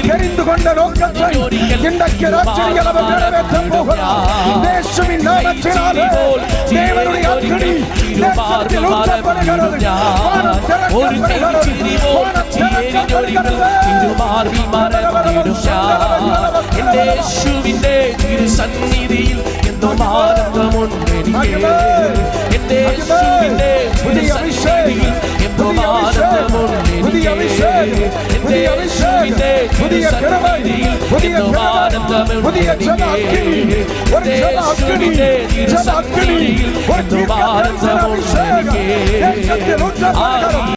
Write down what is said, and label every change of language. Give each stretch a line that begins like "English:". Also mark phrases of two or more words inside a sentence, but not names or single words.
Tamil: தெரிந்து கொண்ட நோக்கத்தை இன்றைக்கு ராத்திரியில் அவர் நிறைவேற்றப் போகிறார். இயேசுவின் நாமத்தினாலே தேவனுடைய அக்கினி தேசத்தில் ஊற்றப்படுகிறது. வானம் திறக்கப்படுகிறது. வானம் திறக்கப்படுகிறது. திருமார்பில் மறைந்திடும் யார்
Malayalam: യേശുവിന്റെ തിരുസന്നിധിയിൽ എന്നും ആനന്ദമുണ്ട് എനിക്ക് എന്റെ യേശുവിന്റെ തിരുസന്നിധിയിൽ എന്നും ആനന്ദമുണ്ട് എനിക്ക് എന്റെ യേശുവിന്റെ തിരുസന്നിധിയിൽ എന്നും ആനന്ദമുണ്ട് എനിക്ക് എന്റെ യേശുവിന്റെ തിരുസന്നിധിയിൽ എന്നും ആനന്ദമുണ്ട് എനിക്ക്